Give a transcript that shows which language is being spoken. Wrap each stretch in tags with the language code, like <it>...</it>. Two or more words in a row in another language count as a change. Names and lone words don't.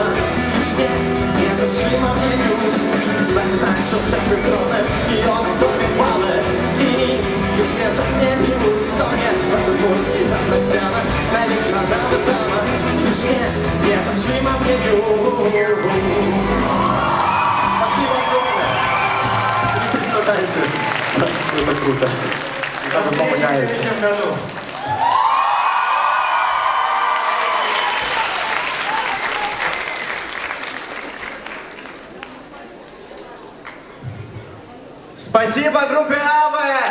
<pl>Już nie zatrzyma mnie już. Będę tańczył przed Twym tronem i oddam Tobie chwałę. I nic już nie zamknie mi ust, to nie żaden mur i żadna ściana, największa nawet dama. Już nie zatrzyma mnie już.</pl> <ru>Спасибо огромное. Не пристрадайте. Это круто. Это помогает. В 2003 году. Спасибо группе АВЭ!</ru>